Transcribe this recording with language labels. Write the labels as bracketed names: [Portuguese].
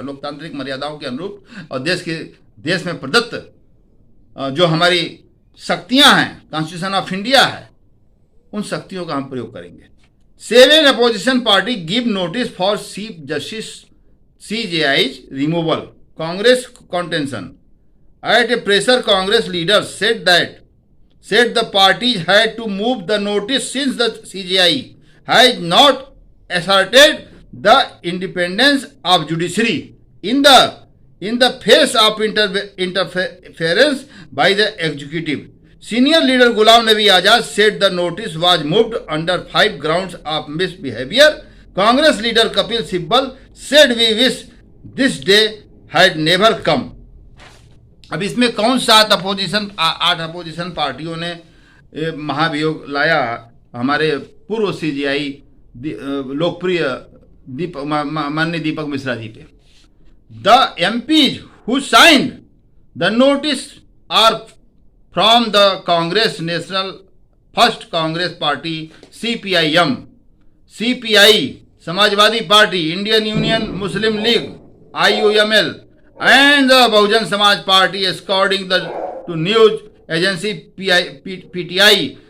[Hindi] लोकतांत्रिक मर्यादाओं के अनुरूप और देश में प्रदत्त जो हमारी शक्तियां हैं, कॉन्स्टिट्यूशन ऑफ इंडिया है, उन शक्तियों का हम प्रयोग करेंगे। [English] 7 opposition party give notice for chief justice CJI's removal. Congress contention. At a pressure, Congress leaders said the parties had to move the notice since the CJI has not asserted the independence of judiciary in the face of interference by the executive. Senior leader Ghulam Nabi Azad said the notice was moved under 5 grounds of misbehavior. Congress leader Kapil Sibal said we wish this day had never come. [Hindi] अब इसमें कौन 8 opposition पार्टियों ने महाभियोग लाया? हमारे पूर्व CJI लोकप्रिय माननीय दीपक मिश्रा जी पे। [English] The MPs who signed the notice are from the Congress National First Congress Party, CPIM, CPI, Samajwadi Party, Indian Union Muslim League, IUML, and the Bahujan Samaj Party, according to news agency PTI.